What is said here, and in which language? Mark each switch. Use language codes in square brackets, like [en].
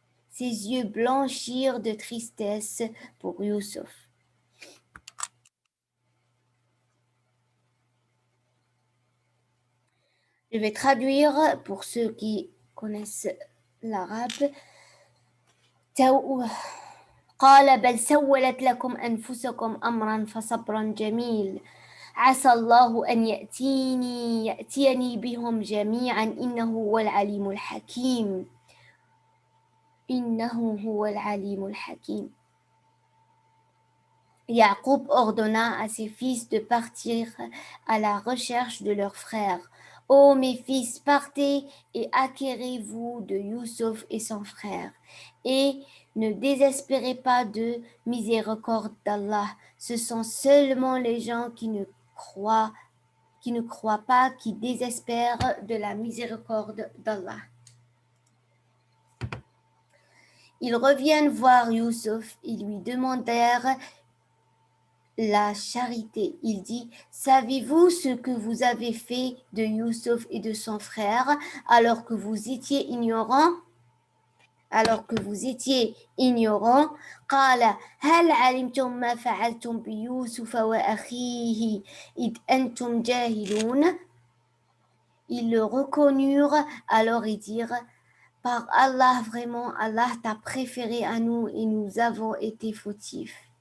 [fr] Ses yeux blanchirent de tristesse pour Youssouf. Je vais traduire pour ceux qui connaissent l'arabe. [ar] قال بل سولت لكم أنفسكم أمرا فصبر جميل عسى الله أن يأتيني بهم جميعا إنه هو العليم الحكيم. إنه هو العليم الحكيم. [fr] Yacoub ordonna à ses fils de partir à la recherche de leur frère. Ô mes fils, partez et acquérez-vous de Youssouf et son frère, et ne désespérez pas de miséricorde d'Allah. Ce sont seulement les gens qui ne croient pas, qui désespèrent de la miséricorde d'Allah. Ils reviennent voir Youssouf et lui demandèrent la charité. Il dit: savez-vous ce que vous avez fait de Youssouf et de son frère alors que vous étiez ignorants? [ar] قال هل علمتم ما فعلتم بيوسف وأخيه إذ أنتم جاهلون. [fr] Ils le reconnurent, alors ils dirent: par Allah, vraiment, Allah t'a préféré à nous et nous avons été fautifs.